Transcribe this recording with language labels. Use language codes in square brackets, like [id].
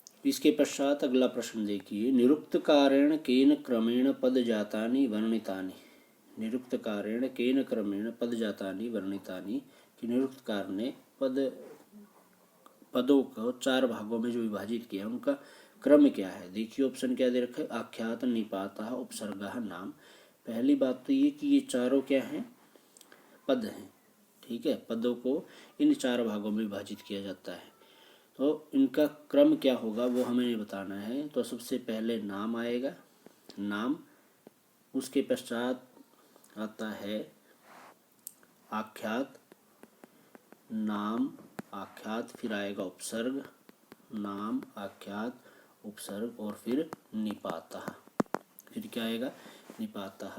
[hi] इसके पश्चात अगला प्रश्न देखिए, [sa] निरुक्तकारेण केन क्रमेण पद जातानि वर्णितानि। निरुक्तकारेण केन क्रमेण पद जातानि वर्णितानि, [hi] कि निरुक्तकार ने पदों को 4 भागों में जो विभाजित किया उनका क्रम क्या है। देखिए ऑप्शन क्या दे रखा है? [sa] आख्यात, निपातः, उपसर्गः, नाम। [hi] पहली बात तो ये कि ये चारों क्या हैं? पद हैं। ठीक है, पदों को इन 4 भागों में विभाजित किया जाता है। तो इनका क्रम क्या होगा वो हमें बताना है। तो सबसे पहले नाम आएगा, नाम। उसके पश्चात आता है आख्यात, नाम, आख्यात, फिर आएगा उपसर्ग, नाम, आख्यात, उपसर्ग, और फिर निपातः। फिर क्या आएगा? निपातः।